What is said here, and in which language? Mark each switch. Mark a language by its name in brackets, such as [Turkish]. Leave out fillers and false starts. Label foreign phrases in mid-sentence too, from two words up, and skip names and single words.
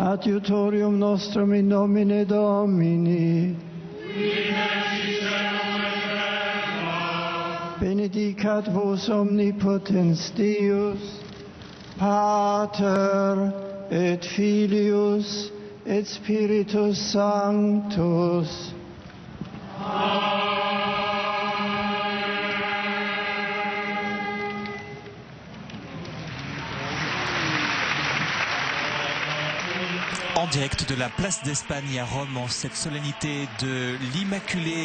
[Latin] adiutorium nostrum in nomine Domini, benedicat vos omnipotens Deus, Pater et Filius et Spiritus Sanctus. [French] En direct de la place d'Espagne à Rome, en cette solennité de l'Immaculée